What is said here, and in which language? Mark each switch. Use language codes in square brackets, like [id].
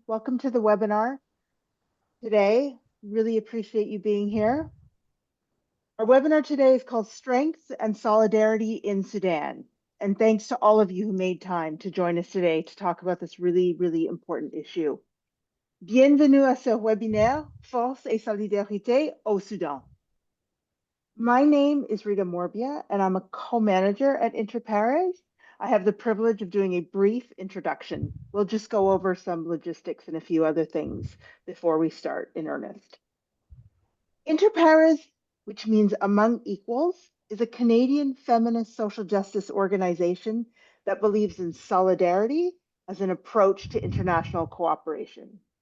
[en] Welcome to the webinar today. Really appreciate you being here. Our webinar today is called Strength and Solidarity in Sudan. And thanks to all of you who made time to join us today to talk about this really, really important issue. [fr] Bienvenue à ce webinaire Force et Solidarité au Soudan. [en] My name is Rita Morbia, and I'm a co-manager at Interpares. I have the privilege of doing a brief introduction. We'll just go over some logistics and a few other things before we start in earnest. Interpares, which means Among Equals, is a Canadian feminist social justice organization that believes in solidarity as an approach to international cooperation.